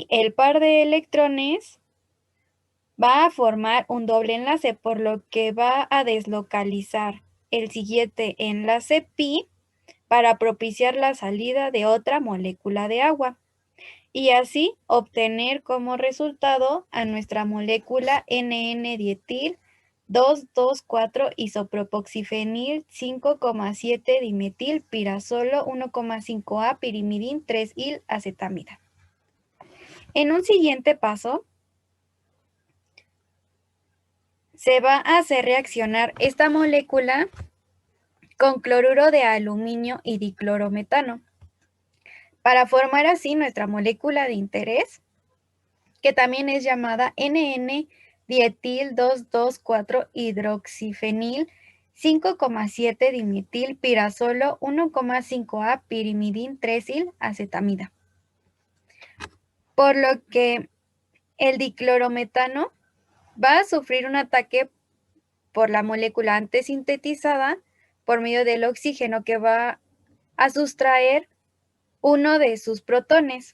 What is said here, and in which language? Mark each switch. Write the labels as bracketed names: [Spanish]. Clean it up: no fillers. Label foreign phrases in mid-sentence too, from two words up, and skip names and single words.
[Spanish] el par de electrones va a formar un doble enlace, por lo que va a deslocalizar el siguiente enlace pi para propiciar la salida de otra molécula de agua y así obtener como resultado a nuestra molécula NN-dietil 2,2,4 isopropoxifenil 5,7 dimetil pirazolo 1,5A pirimidin 3-il acetamida. En un siguiente paso, se va a hacer reaccionar esta molécula con cloruro de aluminio y diclorometano para formar así nuestra molécula de interés, que también es llamada NN-dietil 2,2,4 hidroxifenil 5,7 dimetil pirazolo 1,5A pirimidin 3-il acetamida. Por lo que el diclorometano va a sufrir un ataque por la molécula antes sintetizada por medio del oxígeno que va a sustraer uno de sus protones.